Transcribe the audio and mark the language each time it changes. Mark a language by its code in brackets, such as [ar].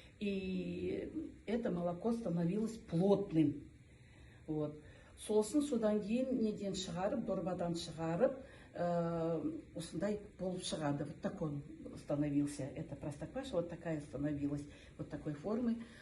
[ru] И это молоко становилось плотным. Вот. [kk] Сосын содан кейін неден шығарып, дорбадан шығарып, осындай болып шығады. [ru] Вот такой становился, это простокваша, вот такая становилась, вот такой формы.